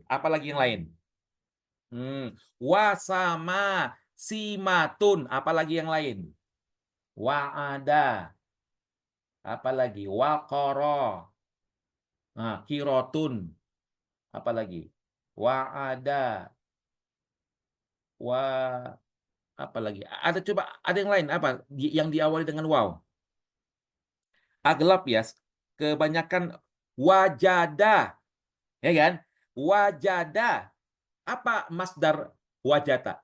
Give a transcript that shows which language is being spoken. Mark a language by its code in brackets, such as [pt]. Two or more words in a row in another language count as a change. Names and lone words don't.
[id] Apalagi yang lain? [ar] Wasama simatun. [id] Apalagi yang lain? wa'ada, apa lagi? Waqara, nah, qirotun, apa lagi? Wa'ada, wa apa lagi? Ada coba ada yang lain apa? Yang diawali dengan waw. Aglab ya, kebanyakan wajada, ya kan? Wajada. Apa masdar wajata?